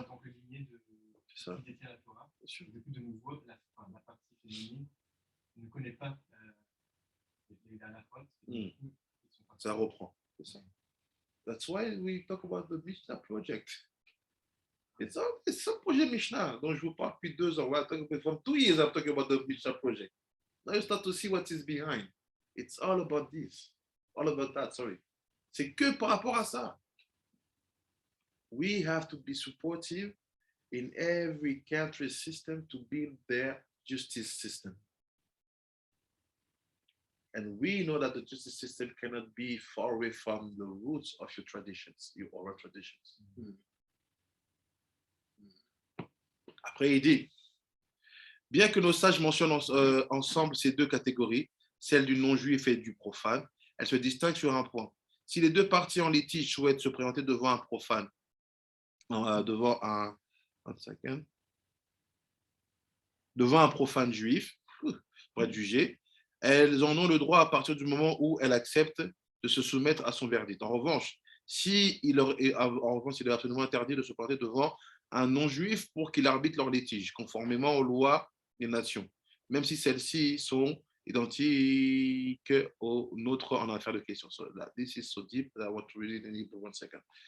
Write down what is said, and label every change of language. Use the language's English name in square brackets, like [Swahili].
[French] En tant que lignée de qui détient la Torah. Du coup, de nouveau, la partie féminine ne connaît pas la faute. Ça reprend. C'est ça. [English] That's why we talk about the Mishnah project. It's some [French] projet Mishnah dont je vous parle depuis 2 ans. [English] From 2 years, I'm talking about the Mishnah project. Now you start to see what is behind. It's all about this. All about that, sorry. [French] C'est que par rapport à ça. [English] We have to be supportive in every country's system to build their justice system. And we know that the justice system cannot be far away from the roots of your traditions, your oral traditions. [French] Après, il dit, bien que nos sages mentionnent ensemble ces 2 catégories, celle du non-juif et du profane, elles se distinguent sur un point. Si les 2 parties en litige souhaitent se présenter devant un profane, devant un profane juif pour être jugé, elles en ont le droit à partir du moment où elles acceptent de se soumettre à son verdict. En revanche, il leur est absolument interdit de se présenter devant un non-juif pour qu'il arbitre leur litige, conformément aux lois des nations, même si celles-ci sont identiques aux nôtres en affaire de questions. [English] So this is so deep that I want to read it in Hebrew 1 second.